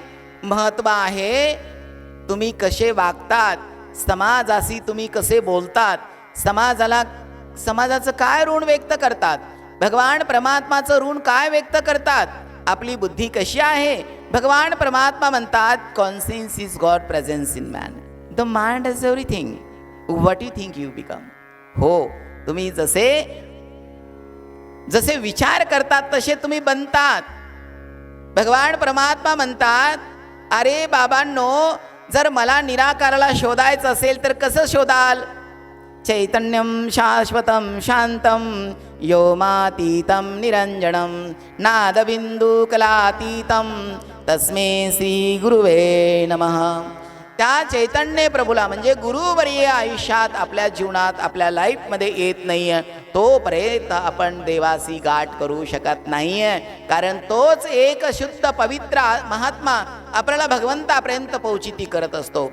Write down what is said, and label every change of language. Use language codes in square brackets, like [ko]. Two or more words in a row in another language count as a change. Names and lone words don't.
[mr] महत्त्व आहे तुम्ही कसे वागतात, समाजाशी तुम्ही कसे बोलतात, समाजाचं काय ऋण व्यक्त करतात, भगवान परमात्माचं ऋण काय व्यक्त करतात, आपली बुद्धी कशी आहे. भगवान परमात्मा म्हणतात, [en] conscience is God presence in man. The mind is everything, what you think you become. [mr] हो, तुम्ही जसे विचार करतात तसे तुम्ही बनतात. भगवान परमात्मा म्हणतात, अरे बाबांनो, जर मला निराकाराला शोधायचं असेल तर कसं शोधाल? [sa] चैतन्यम शाश्वतम शांतम योमातीतम निरंजनम नादबिंदू कलातीतम तस्मै श्री गुरुवे नमः. [mr] त्या चैतन्य प्रभूला म्हणजे गुरुवर्य आयुष्यात, आपल्या जीवनात, आपल्या लाईफमध्ये येत नाही आहे तोपर्यंत आपण देवाशी गाठ करू शकत नाही आहे. कारण तोच एक शुद्ध पवित्र महात्मा आपल्याला भगवंतापर्यंत पोहोचिती करत असतो.